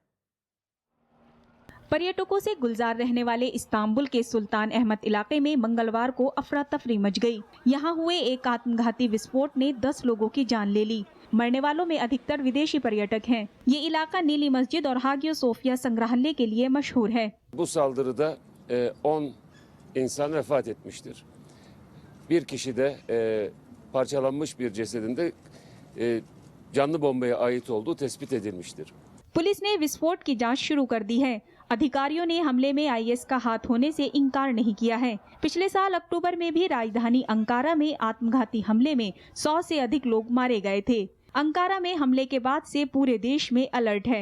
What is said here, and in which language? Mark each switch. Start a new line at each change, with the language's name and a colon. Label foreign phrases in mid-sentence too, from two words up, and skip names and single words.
Hindi: पर्यटकों से गुलजार रहने वाले इस्तांबुल के सुल्तान अहमद इलाके में मंगलवार को अफरा तफरी मच गई। यहाँ हुए एक आत्मघाती विस्फोट ने 10 लोगों की जान ले ली। मरने वालों में अधिकतर विदेशी पर्यटक हैं। ये इलाका नीली मस्जिद और हागिया सोफिया संग्रहालय के लिए मशहूर है।
Turkish: Bu saldırıda 10 insan vefat etmiştir. Bir kişi de parçalanmış bir cesedinde canlı bombaya ait olduğu tespit edilmiştir.
Hindi: पुलिस ने विस्फोट की जांच शुरू कर दी है। अधिकारियों ने हमले में IS का हाथ होने से इनकार नहीं किया है। पिछले साल अक्टूबर में भी राजधानी अंकारा में आत्मघाती हमले में 100 से अधिक लोग मारे गए थे। अंकारा में हमले के बाद से पूरे देश में अलर्ट है।